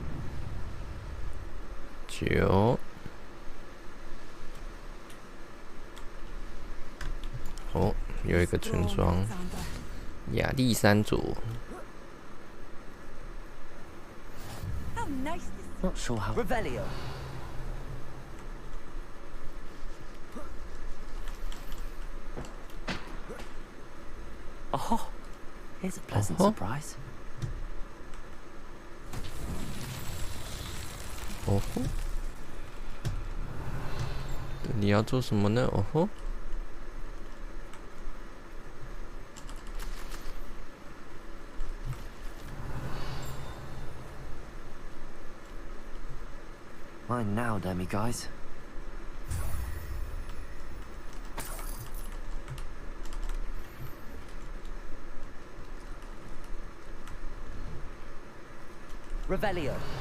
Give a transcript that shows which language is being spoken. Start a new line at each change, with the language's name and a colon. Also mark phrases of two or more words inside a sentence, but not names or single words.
Chinese: 九。哦，有一个村庄，亚历山卓。
English: Not sure how. Revelio. Oh, here's a pleasant surprise.
Chinese: 哦吼，你要做什么呢？哦吼。
English: Mine now, demi-guys. Revelio.